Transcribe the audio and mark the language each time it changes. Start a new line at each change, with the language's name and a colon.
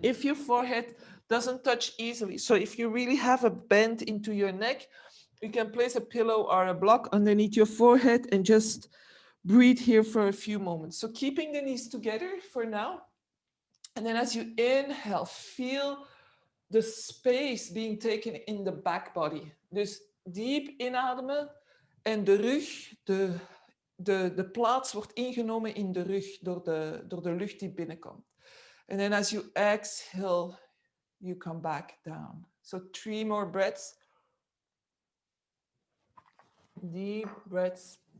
English: If your forehead doesn't touch easily, so if you really have a bend into your neck, you can place a pillow or a block underneath your forehead and just breathe here for a few moments. So keeping the knees together for now. And then as you inhale, feel the space being taken in the back body.
Dutch: Dus diep inademen en de rug, de plaats wordt ingenomen in de rug door de lucht die binnenkomt.
English: And then as you exhale, you come back down. So 3 more breaths. Deep breaths.